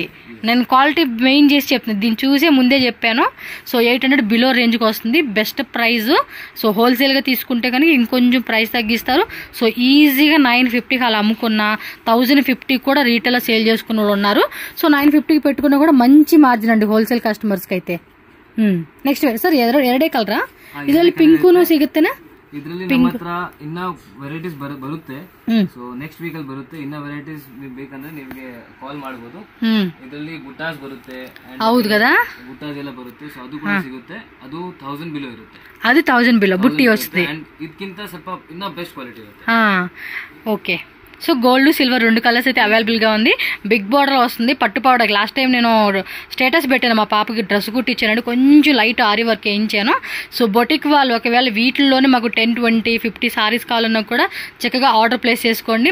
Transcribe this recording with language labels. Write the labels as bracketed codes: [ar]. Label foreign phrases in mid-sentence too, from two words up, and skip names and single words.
[te] నేను క్వాలిటీ మెయిన్ చేసి చెప్తున్నాను, దీన్ని చూసే ముందే చెప్పాను. సో 800 బిలో రేంజ్కి వస్తుంది, [en] best price. [te] సో హోల్సేల్గా తీసుకుంటే కనుక ఇంకొంచెం ప్రైస్ తగ్గిస్తారు. సో ఈజీగా 950కి అలా అమ్ముకున్న 1050 కూడా రీటైల్లో సేల్ చేసుకున్న వాళ్ళు ఉన్నారు. సో 950కి పెట్టుకున్నా కూడా మంచి మార్జిన్ అండి హోల్సేల్ ಕಸ್ಟಮರ್ಸ್ಗೆ ಐತೆ. [kn] ನೆಕ್ಸ್ಟ್ ಸರ್ ಎರಡೇ ಕಲರಾ? ಇದರಲ್ಲಿ ಪಿಂಕುನು ಸಿಗುತ್ತೆನಾ? ಇದರಲ್ಲಿ ನಮ್ಮ ಹತ್ರ ಇನ್ನ ವೆರೈಟೀಸ್ ಬರುತ್ತೆ. ಸೊ [en] next week [kn] ಅಲ್ಲಿ ಬರುತ್ತೆ. ಇನ್ನ ವೆರೈಟೀಸ್ ಬೇಕಂದ್ರೆ ನಿಮಗೆ ಕಾಲ್ ಮಾಡಬಹುದು. ಇದರಲ್ಲಿ ಬುಟ್ಟಾಸ್ ಬರುತ್ತೆ, ಹೌದು కదా, ಬುಟ್ಟಾಸ್ ಎಲ್ಲ ಬರುತ್ತೆ. ಸೊ ಅದು ಕೂಡ ಸಿಗುತ್ತೆ. ಅದು 1000 ಬಿಲೋ ಇರುತ್ತೆ. ಅದು 1000 ಬಿಲೋ ಬುಟ್ಟಿ ವಸ್ತುದೆ. ಇದಕ್ಕಿಂತ ಸ್ವಲ್ಪ ಇನ್ನ ಬೆಸ್ಟ್ ಕ್ವಾಲಿಟಿ ಇರುತ್ತೆ. [te] ఓకే. సో [en] gold silver [te] 2 కలర్స్ అయితే అవైలబుల్గా ఉంది. [en] big border [te] వస్తుంది, పట్టు పౌడర్. [en] last time [te] నేను స్టేటస్ పెట్టాను, మా పాపకి డ్రెస్ కుట్టించానండి, కొంచెం [en] light aari work [te] వేయించాను. సో బొటిక్ వాళ్ళు ఒకవేళ వీటిల్లోనే మాకు 10, 20, 50 సారీస్ కావాలన్నా కూడా చక్కగా [en] order place [te] చేసుకోండి.